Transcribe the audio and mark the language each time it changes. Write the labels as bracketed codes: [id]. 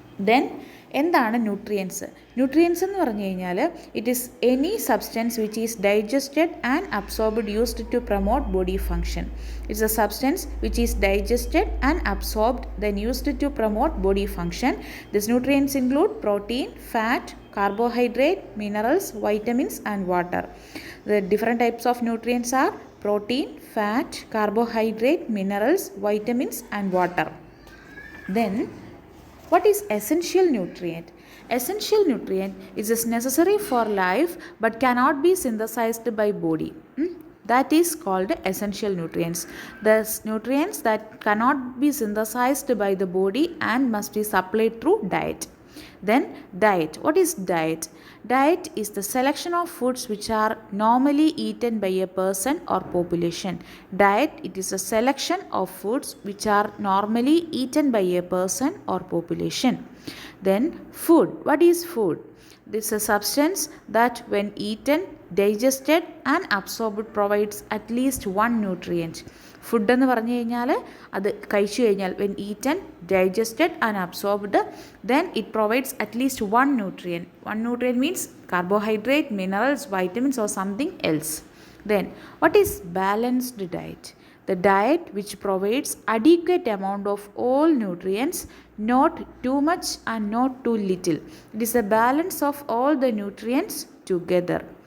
[en] Then [ml] എന്താണ് nutrients? Nutrients എന്ന് പറഞ്ഞു കഴിഞ്ഞാൽ, [en] It is any substance which is digested and absorbed used to promote body function. It's a substance which is digested and absorbed then used to promote body function. This nutrients include protein, fat, carbohydrate, minerals, vitamins and water. The different types of nutrients are protein, fat, carbohydrate, minerals, vitamins and water. Then what is essential nutrient? Essential nutrient is necessary for life but cannot be synthesized by body. That is called essential nutrients. The nutrients that cannot be synthesized by the body and must be supplied through diet. Then diet. What is diet? Diet is the selection of foods which are normally eaten by a person or population. Diet, it is a selection of foods which are normally eaten by a person or population. Then food. What is food? This is a substance that when eaten, digested and absorbed provides at least one nutrient. [ml] Food എന്ന് പറഞ്ഞു കഴിഞ്ഞാൽ, അത് കഴിച്ചു കഴിഞ്ഞാൽ [en] When eaten, digested and absorbed, then it provides at least one nutrient. One nutrient means carbohydrate, minerals, vitamins or something else. Then what is balanced diet? The diet which provides adequate amount of all nutrients, not too much and not too little. It is a balance of all the nutrients together.